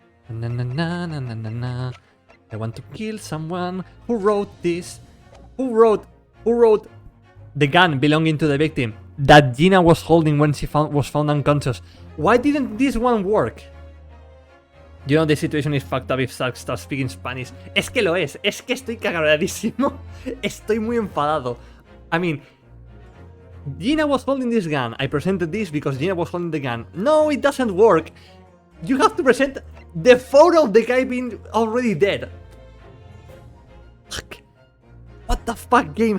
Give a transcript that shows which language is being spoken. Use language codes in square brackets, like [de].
[en] Na na na na na na na. I want to kill someone. Who wrote this? Who wrote the gun belonging to the victim that Gina was holding when she was found unconscious? Why didn't this one work? You know, the situation is fucked up if Sark starts speaking Spanish. [es] Es que lo es que estoy cagadísimo. Estoy muy enfadado. [en] I mean, Gina was holding this gun. I presented this because Gina was holding the gun. No, it doesn't work. You have to present the photo of the guy being already dead. Fuck. What the fuck, game?